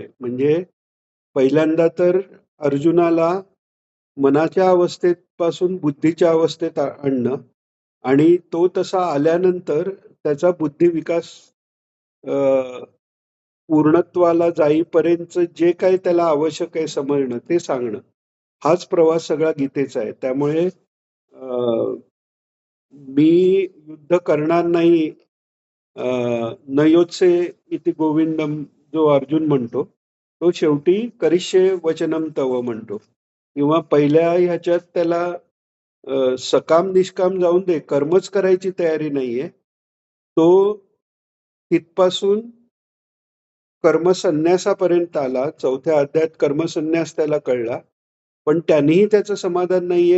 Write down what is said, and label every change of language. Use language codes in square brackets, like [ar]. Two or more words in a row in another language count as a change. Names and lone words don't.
[mr] म्हणजे पहिल्यांदा तर अर्जुनाला मनाच्या अवस्थेपासून बुद्धीच्या अवस्थेत आणणं आणि तो तसा आल्यानंतर त्याचा बुद्धी विकास अ, पूर्णत्वाला जाईपर्यंत जे काही त्याला आवश्यक आहे समजणं, ते सांगणं. हाच प्रवास सगळा गीतेचा आहे. त्यामुळे मी युद्ध करणार नाही [sa] न योत्से इति गोविंदम [mr] जो अर्जुन म्हणतो, तो शेवटी [sa] करिष्ये वचनम तव [mr] म्हणतो. किंवा पहिल्या ह्याच्यात त्याला सकाम निष्काम जाऊन दे, कर्मच करायची तयारी नाहीये. तो तिथपासून कर्मसन्यासापर्यंत आला. 4थ्या अध्यायात कर्मसन्यास त्याला कळला. पण त्यानेही त्याचं समाधान नाहीये.